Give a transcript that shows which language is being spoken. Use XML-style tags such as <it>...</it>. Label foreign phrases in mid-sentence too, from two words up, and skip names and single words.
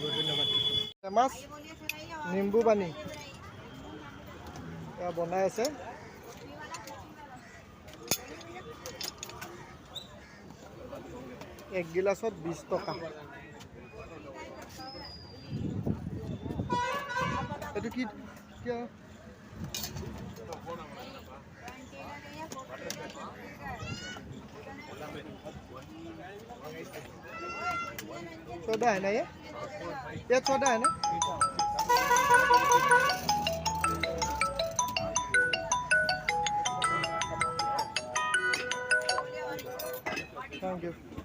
<as>ধন্যবাদ। ফেমাছ নিম্বু পানী বনাই আছে। এক গিলাচত 20 টকা। এইটো কি কিয়</as> <hi>सोडा है ना ये सोडा है ना?</hi> <en>thank you.</en>